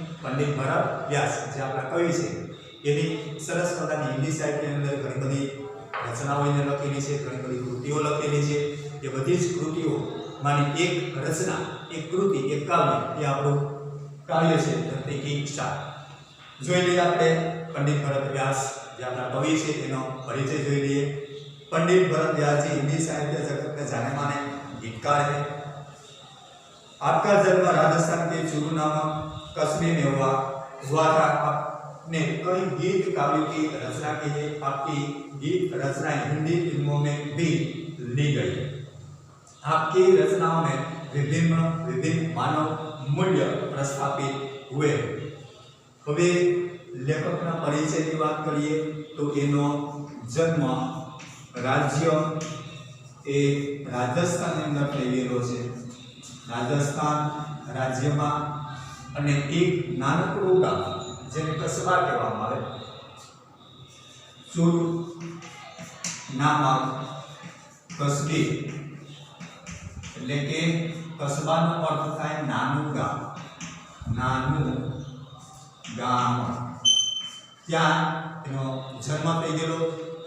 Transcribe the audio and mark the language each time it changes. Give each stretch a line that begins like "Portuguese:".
Gujarati: પંડિત ભરત વ્યાસ જે આપણા કવિ છે એની સરસ મજાની હિન્દી સાહિત્યની અંદર ઘણી બધી રચનાઓ એને લખેલી છે, ઘણી બધી કૃતિઓ લખેલી છે. એ બધી જ કૃતિઓમાંની એક રચના, એક કૃતિ, એક કાવ્ય એ આપણું કાવ્ય છે ધરતી કી શાન. જોઈ લઈએ આપણે પંડિત ભરત વ્યાસ જે આપણા કવિ છે એનો પરિચય જોઈ લઈએ.
Hindi: पंडित भरत व्यास जी हिंदी साहित्य जगत में जाने माने गीतकार है। आपका जन्म राजस्थान के चूरू नामक कस्बे में हुआ था। आपने कई गीत काव्यों की रचना की है। आपकी गीत रचनाएं हिंदी फिल्मों में भी ली गई। आपकी रचनाओं में विभिन्न मानव मूल्य प्रस्थापित हुए।
Gujarati: હવે લેખકના પરિચયની વાત કરીએ તો એનો જન્મ રાજ્ય એ રાજસ્થાનની અંદર થઈ ગયેલો છે। રાજસ્થાન રાજ્યમાં અને એક નાનકડું ગામ જેને કસ્બા કહેવામાં આવે, ચૂરુ નામક કસ્બે, એટલે કે કસ્બાનો અર્થ થાય નાનું ગામ, નાનું ગામ, ત્યાં એનો જન્મ થઈ ગયેલો।